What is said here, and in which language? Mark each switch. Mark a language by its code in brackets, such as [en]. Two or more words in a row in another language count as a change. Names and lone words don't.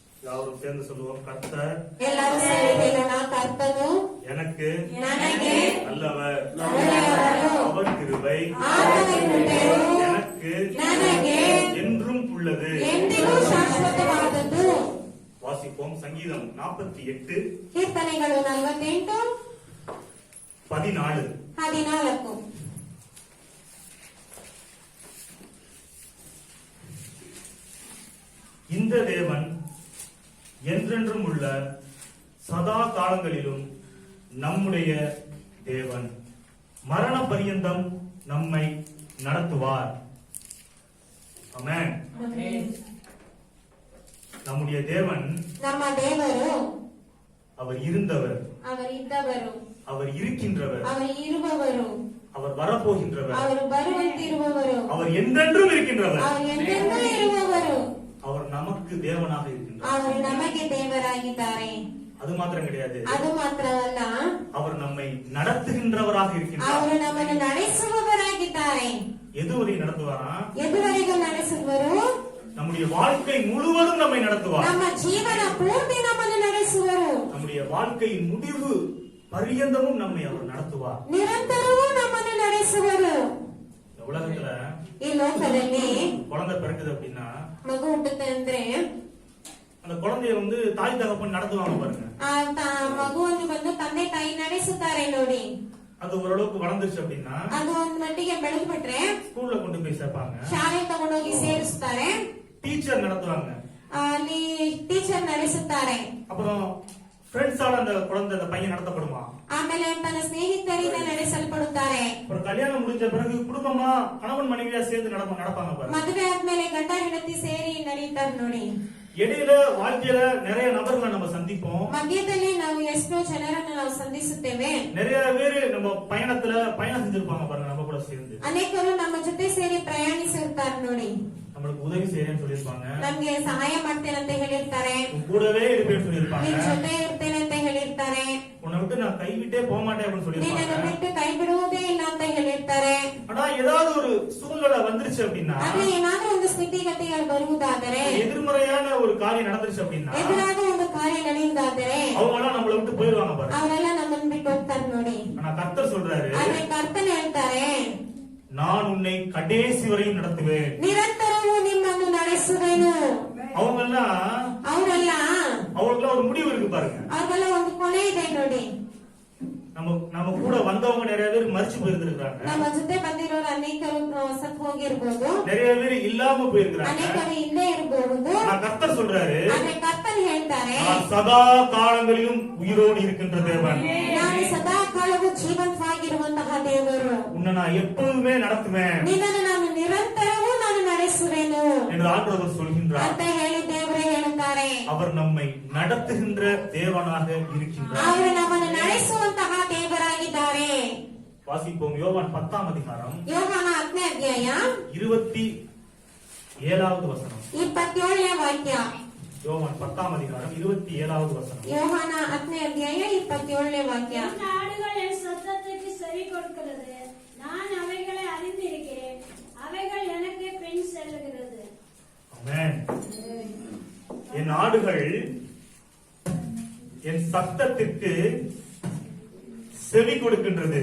[ta] எல்லாரும் சேர்ந்து சொல்லுவோம், கர்த்தர் எல்லாரும் சேர்ந்து சொல்லலாம், கர்த்தரு எனக்கு [kn] ನನಗೆ [ta] நல்லவர், நல்லவர், அவர் கிருபை எனக்கு [kn] ನನಗೆ [ta] என்றும் உள்ளது. [kn] ಎಂದಿಗೂ ಶಾಶ್ವತವಾದದ್ದು. [ta] வாசிப்போம். சங்கீதம் 48 [kn] ಕೀರ್ತನೆಗಳು 48 14. [ta] இந்த தேவன் என்றென்றும் உள்ள சதா காலங்களிலும் நம்முடைய தேவன், மரண பரியந்தம் நம்மை நடத்துவார். ஆமென். நம்முடைய தேவன், [kn] ನಮ್ಮ ದೇವರು, [ta] அவர் இருந்தவர், [kn] அவர் ಇದ್ದವರು, [ta] அவர் இருக்கின்றவர், [kn] அவர் ಇರುವವರು, [ta] அவர் வரப்போகின்றவர், [kn] அவர் ಬರುವಂತಿರುವವರು, [ta] அவர் என்றென்றும் இருக்கின்றவர், [kn] அவர் ಎಂದೆಂದೂ ಇರುವವರು, [ta] அவர் நமக்கு தேவனாக இருக்கின்றார். [kn] ಅವರು ನಮಗೆ ದೇವರಾಗಿದ್ದಾರೆ. [ta] அது மாத்திரம் கிடையாது, [kn] ಅದು ಮಾತ್ರವಲ್ಲ, [ta] அவர் நம்மை நடத்துகின்றவராக இருக்கின்றார். [kn] ಅವರು ನಮ್ಮನ್ನು ನಡೆಸುವವರಾಗಿದ್ದಾರೆ. [ta] எதுவரை நடத்துவாரா? [kn] ಎದುವರೆಗೂ ನಡೆಸುವರು, [ta] நம்முடைய வாழ்க்கை முழுவதும் நம்மை நடத்துவார். [kn] ನಮ್ಮ ಜೀವನ ಪೂರ್ತಿ ನಮ್ಮನ್ನು ನಡೆಸುವರು. [ta] நம்முடைய வாழ்க்கையின் முடிவு பரியந்தமும் நம்மை அவர் நடத்துவார். [kn] ನಿರಂತರವೂ ನಮ್ಮನ್ನು ನಡೆಸುವರು. [ta] இந்த உலகத்துல [kn] ಈ ಲೋಕದಲ್ಲಿ [ta] குழந்தை பிறக்குது அப்படின்னா, [kn] ಮಗು ಹುಟ್ಟುತ್ತೆ ಅಂದ್ರೆ [ta] அந்த குழந்தைய தாய் தகப்பன் நடத்துவாங்க பாருங்க. [kn] ಮಗುವನ್ನು ಬಂದು ತಂದೆ ತಾಯಿ ನಡೆಸುತ್ತಾರೆ ನೋಡಿ. [ta] அது ஓரளவுக்கு வளர்ந்துருச்சு அப்படின்னா, [kn] ಅದು ಒಂದು ಮಟ್ಟಿಗೆ ಬೆಳೆದು ಬಿಟ್ರೆ [ta] ஸ்கூல்ல கொண்டு போய் சேர்ப்பாங்க, [kn] ಶಾಲೆ ತಗೊಂಡೋಗಿ ಸೇರಿಸ್ತಾರೆ, [ta] டீச்சர் நடத்துவாங்க, [kn] ಅಲ್ಲಿ ಟೀಚರ್ ನಡೆಸುತ್ತಾರೆ. [ta] அப்புறம் ஃப்ரெண்ட்ஸால அந்த குழந்தை அந்த பையன் நடத்தப்படுமா, [kn] ಆಮೇಲೆ ತನ್ನ ಸ್ನೇಹಿತರಿಂದ ನಡೆಸಲ್ಪಡುತ್ತಾರೆ. [ta] அப்புறம் கல்யாணம் முடிஞ்ச பிறகு குடும்பமா கணவன் மனைவியா சேர்ந்து நடப்பாங்க பாருங்க. [kn] ಮದುವೆ ಆದ್ಮೇಲೆ ಗಂಡ ಹೆಂಡತಿ ಸೇರಿ ನಡೀತಾರೆ ನೋಡಿ. [ta] இடையில வாழ்க்கையில நிறைய நபர்களை நம்ம சந்திப்போம், [kn] ಮಧ್ಯದಲ್ಲಿ ನಾವು ಎಷ್ಟೋ ಜನರನ್ನು ನಾವು ಸಂಧಿಸುತ್ತೇವೆ. [ta] நிறைய பேரு நம்ம பயணம் செஞ்சிருப்பாங்க பாருங்க, நம்ம கூட சேர்ந்து. [kn] ಅನೇಕರು ನಮ್ಮ ಜೊತೆ ಸೇರಿ ಪ್ರಯಾಣಿಸಿರ್ತಾರೆ ನೋಡಿ. [ta] நம்மளுக்கு உதவி செய்யறேன்னு சொல்லிருப்பாங்க, [kn] ನಮ್ಗೆ ಸಹಾಯ ಮಾಡ್ತೇನೆ ಅಂತ ಹೇಳಿರ್ತಾರೆ, [ta] கூடவே இருப்பேன்னு சொல்லிருப்பாங்க, [kn] ನಿನ್ ಜೊತೆ ಇರ್ತೇನೆ ಅಂತ ಹೇಳಿರ್ತಾರೆ, [ta] உன்னை விட்டு நான் கைவிட்டே போக மாட்டேன் அப்படின்னு [kn] ನಿನ್ನನ್ನು [ta] சொல்லிருப்பாங்க. [kn] ಬಿಟ್ಟು ಕೈ ಬಿಡುವುದೇ ಇಲ್ಲ ಅಂತ ಹೇಳಿರ್ತಾರೆ. [ta] ஆனா ஏதாவது ஒரு சூழ்நிலை வந்துருச்சு அப்படின்னா, [kn] ಆದ್ರೆ ಏನಾದ್ರೂ ಒಂದು ಸ್ಥಿತಿಗತಿಗಳು ಬರುವುದಾದರೆ, [ta] எதிர்மறையான ஒரு காரியம் நடந்துருச்சு அப்படின்னா, [kn] ಎದುರಾದ ಒಂದು ಕಾರ್ಯ ನಡೆಯುವುದಾದರೆ [ta] அவங்க எல்லாம் நம்மளை விட்டு போயிருவாங்க பாருங்க. [kn] ಅವರೆಲ್ಲ ನಮ್ಮನ್ನು ಬಿಟ್ಟು ಹೋಗ್ತಾರೆ ನೋಡಿ. [ta] ஆனா கர்த்தர் சொல்றாரு, [kn] ಆದ್ರೆ ಕರ್ತನ ಹೇಳ್ತಾರೆ, [ta] நான் உன்னை கடைசி வரையும் நடத்துவேன். [kn] ನಿರಂತರವೂ ನಿಮ್ಮನ್ನು ನಡೆಸುವೆನು. [ta] அவங்களுக்கெல்லாம் ஒரு முடிவு இருக்கு பாருங்க. [kn] ಅವ್ರಿಗೆಲ್ಲ ಒಂದು ಕೊನೆ ಇದೆ ನೋಡಿ. [ta] நம்ம கூட வந்தவங்க நிறைய பேர் மரிச்சு போயிருக்காங்க, [kn] ನಮ್ಮ ಜೊತೆ ಬಂದಿರೋರು ಅನೇಕರು ಸತ್ತು ಹೋಗಿರ್ಬೋದು, [ta] நிறைய பேர் இல்லாம போயிருக்காங்க, [kn] ಅನೇಕರು ಇಲ್ಲೇ ಇರಬಹುದು. [ta] கர்த்தர் சொல்றாரு, [kn] ಆದ್ರೆ ಕರ್ತನ್ ಹೇಳ್ತಾರೆ, [ta] நான் சதா காலங்களிலும் உயிரோடு இருக்கின்ற தேவன், [kn] ನಾನು ಸದಾ ಕಾಲವೂ ಜೀವಂತವಾಗಿರುವಂತಹ ದೇವರು, [ta] உன்னை நான் எப்பவுமே நடத்துவேன், [kn] ನಿನ್ನನ್ನು ನಾನು ನಿರಂತರವೂ ನಾನು ನಡೆಸುವೆನು [ta] என்று ஆண்டவர் சொல்கின்றார் [kn] ಅಂತ ಹೇಳಿ ದೇವರೇ ಹೇಳುತ್ತಾರೆ. [ta] அவர் நம்மை நடத்துகின்ற தேவனாக இருக்கின்றார். [kn] ಅವರು ನಮ್ಮನ್ನು ನಡೆಸುವಂತಹ ದೇವರಾಗಿದ್ದಾರೆ. [ta] வாசிப்போம். யோவான் 10ஆம் அதிகாரம், [kn] ಯೋಹಾನ 10ನೇ ಅಧ್ಯಾಯ [ta] 27வது வசனம். [kn] 27ನೇ ವಾಕ್ಯ. [ta] யோவான் 10ஆம் அதிகாரம் 27வது வசனம். [kn] ಯೋಹಾನ 10ನೇ ಅಧ್ಯಾಯ 27ನೇ ವಾಕ್ಯ. [ta] என் ஆடுகள் என் சத்தத்துக்கு செவி கொடுக்கிறது, நான் அவைகளை அறிந்திருக்கிறேன், அவைகள் எனக்கு பின் செல்லுகிறது. ஆமென். என் ஆடுகள் என் சத்தத்திற்கு செவி கொடுக்கின்றது.